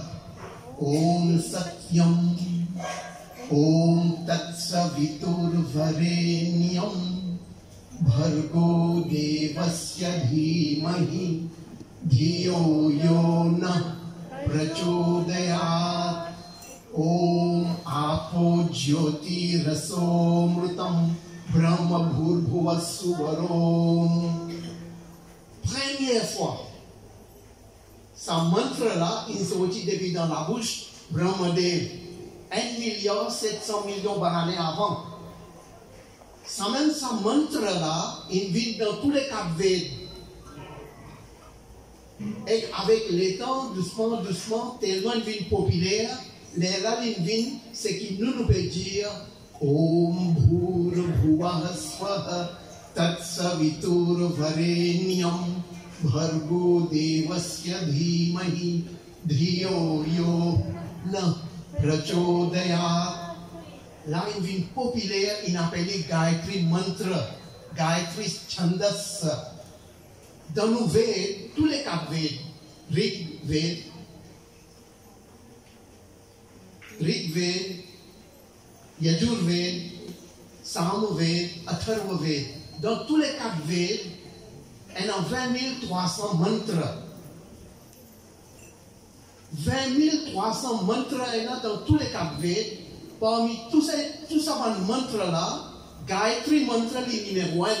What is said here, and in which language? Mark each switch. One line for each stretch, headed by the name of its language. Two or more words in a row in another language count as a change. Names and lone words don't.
Sanskrit: ॐ सत्यम् ॐ तत्सवितुर्वरेण्यम्, भर्गो देवस्य धीमहि धियो यो नः प्रचोदयात् ओम आपो ज्योतिरसोमृतं ब्रह्म भूर्भुवस्सुवरोम.
French: Première fois, ce mantra-là, il sortit depuis dans la bouche Brahmadev 1,7 milliard par année avant. Ça même ce mantra-là, il vit dans tous les quatre Veds. Et avec le temps, doucement, doucement, tellement il devient populaire, les Ralinvin, c'est qui nous peut dire
Sanskrit: ॐ भूर्भुवः स्वः तत्सवितुर्वरेण्यं भर्गो देवस्य धीमहि धियो यो नः प्रचोदयात्.
French: Là, il devient populaire, il appelle Gayatri Mantra, Gayatri Chandas. Dans nos Veds, tous les quatre Veds, Rig Ved, Yajur Ved, Sam Ved, Atharva Ved. Dans tous les quatre Veds, il y a 20 300 mantras. 20 300 mantras il y a dans tous les quatre Veds. Parmi tous ces mantras-là, Gayatri Mantra est numéro 1.